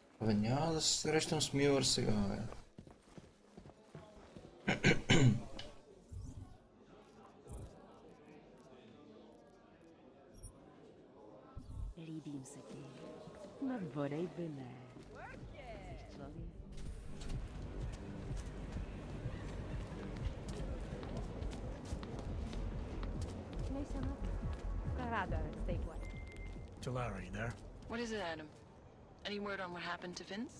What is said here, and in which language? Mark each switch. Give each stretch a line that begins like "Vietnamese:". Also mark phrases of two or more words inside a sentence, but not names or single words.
Bulgarian: Абе, няма да се срещам с Милър сега, бе.
Czech: Líbím se ti. Nadvorej ne.
English: Sorry. Listen up. I'd rather stay quiet. Talara, you there? What is it, Adam? Any word on what happened to Vince?